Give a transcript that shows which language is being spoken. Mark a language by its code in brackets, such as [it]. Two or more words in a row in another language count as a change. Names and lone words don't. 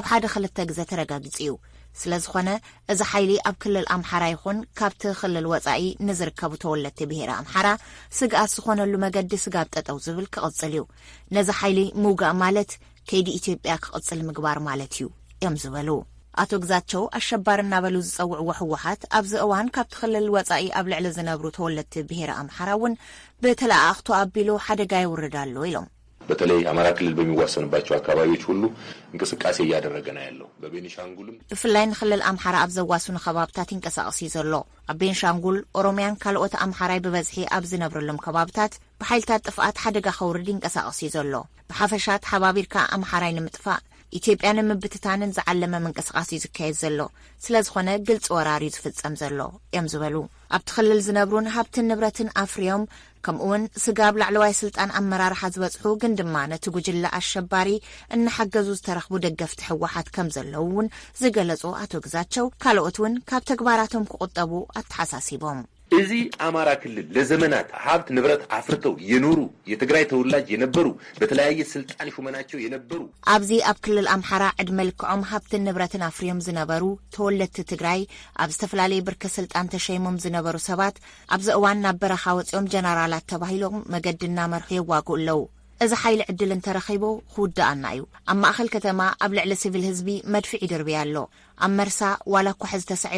[ti] ሓደ ክልተ ግዜ ተረጋጊጹ እዩ ስለዝኾነ እዚ ሓይሊ ኣብ ክልል ኣምሓራ ይኹን ካብቲ ክልል ወጻኢ ንዝርከቡ ተወለድቲ ብሄረ ኣምሓራ ስግኣት ዝኾነሉ መገዲ ስጋብ ጠጠው ዝብል ክቕጽል እዩ ነዚ ሓይሊ ምውጋእ ማለት ከይዲ ኢትዮጵያ ክቕጽል ምግባር ማለት እዩ እዮም ዝበሉ ኣቶ ግዛቸው ኣሸባሪ እናበሉ ዝጸውዕዎ ሕወሓት ኣብዚ እዋን ካብቲ ክልል ወጻኢ ኣብ ልዕሊ ዝነብሩ ተወለድቲ ብሄረ ኣምሓራ እውን ብተለኣኽቶ ኣቢሉ ሓደጋ ይውርድ ኣሎ ኢሎም [am] በተለይ አማራ ክልል በሚዋሰንባቸው አካባቢዎች ሁሉ እንቅስቃሴ እያደረገ ነው ያለው በቤኒሻንጉልም [ti] ብፍላይ ንክልል ኣምሓራ ኣብ ዘዋስኑ ከባብታት ይንቀሳቀስ ዘሎ ኣብ ቤንሻንጉል ኦሮሚያን ካልኦት ኣምሓራይ ብበዝሒ ኣብ ዝነብረሎም ከባብታት ብሓይልታት ጥፍኣት ሓደጋ ከውርድ ይንቀሳቀስ ዘሎ ብሓፈሻት ሓባቢርካ ኣምሓራይ ንምጥፋእ ኢትዮጵያ ንምብትታንን ዝዓለመ ምንቅስቃስ ዝካየድ ዘሎ ስለዝኾነ ግልጽ ወራሪ ዝፍጸም ዘሎ እዮም ዝበሉ ኣብቲ ክልል ዝነብሩን ሃብትን ንብረትን ኣፍርዮም ከምኡውን ስጋብ ላዕለዋይ ስልጣን ኣመራርሓ ዝበጽሑ ግን ድማ ነቲ ጉጅለ ኣሸባሪ እናሓገዙ ዝተረኽቡ ደገፍቲ ሕወሓት ከም ዘለዉ እውን ዝገለጹ ኣቶ ግዛቸው ካልኦት እውን ካብ ተግባራቶም ክቁጠቡ ኣተሓሳሲቦም [am] እዚ አማራ ክልል ለዘመናት ሀብት ንብረት አፍርተው የኖሩ የትግራይ ተወላጅ የነበሩ በተለያየ ስልጣን ሹመናቸው የነበሩ [ti] ኣብዚ ኣብ ክልል ኣምሓራ ዕድመ ልክዖም ሃብትን ንብረትን ኣፍርዮም ዝነበሩ ተወለድቲ ትግራይ ኣብ ዝተፈላለዩ ብርኪ ስልጣን ተሸይሞም ዝነበሩ ሰባት ኣብዚ እዋን ናብ በረኻ ወፂኦም ጀነራላት ተባሂሎም መገድና መርሑ የዋግኡ ኣለዉ እዚ ሓይሊ ዕድል እንተረኺቦ ክውዳእና እዩ ኣብ ማእኸል ከተማ ኣብ ልዕሊ ሲቪል ህዝቢ መድፊዕ ይድርብያ ኣሎ ኣብ መርሳ ዋላ እኳ ሕዚ ተሳዒሩ